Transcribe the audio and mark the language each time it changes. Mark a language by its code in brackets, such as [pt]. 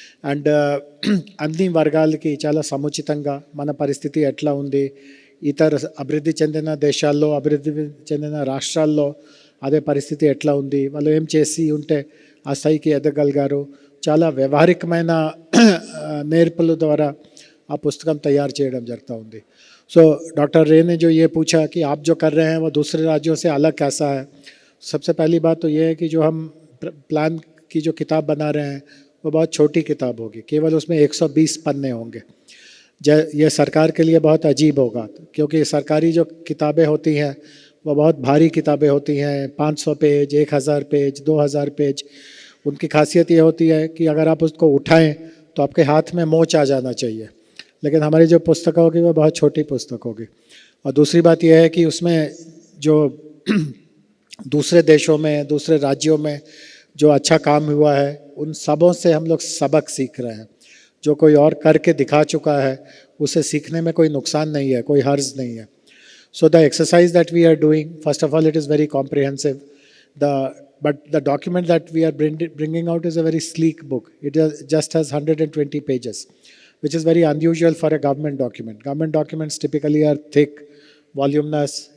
[te] And అన్ని వర్గాలకి చాలా సముచితంగా మన పరిస్థితి ఎట్లా ఉంది, ఇతర అభివృద్ధి చెందిన దేశాల్లో, అభివృద్ధి చెందిన రాష్ట్రాల్లో అదే పరిస్థితి ఎట్లా ఉంది, వాళ్ళు ఏం చేసి ఉంటే ఆ స్థాయికి ఎదగలిగారు, చాలా వ్యవహారికమైన నేర్పుల ద్వారా ఆ పుస్తకం తయారు చేయడం జరుగుతూ ఉంది. [hi] సో डॉक्टर रे ने जो ये पूछा कि आप जो कर रहे हैं वो दूसरे राज्यों से अलग कैसा है. सबसे पहली बात तो ये है कि जो हम प्लान की जो किताब बना रहे हैं वो बहुत छोटी किताब होगी, केवल उसमें 120 पन्ने होंगे. ये सरकार के लिए बहुत अजीब होगा, क्योंकि सरकारी जो किताबें होती हैं वो बहुत भारी किताबें होती हैं, 500 पेज, 1000 पेज, 2000 पेज. उनकी खासियत ये होती है कि अगर आप उसको उठाएं तो आपके हाथ में मोच आ जाना चाहिए. लेकिन हमारी जो पुस्तक होगी वो बहुत छोटी पुस्तक होगी. और दूसरी बात यह है कि उसमें जो दूसरे देशों में, दूसरे राज्यों में जो अच्छा काम हुआ है उन सबों से हम लोग सबक सीख रहे हैं. जो कोई और करके दिखा चुका है उसे सीखने में कोई नुकसान नहीं है, कोई हर्ज नहीं है. [en] So the exercise that we are doing, first of all, it is very comprehensive. But the document that we are bringing out is a very sleek book. It just has 120 pages, which is very unusual for a government document. Government documents typically are thick, voluminous.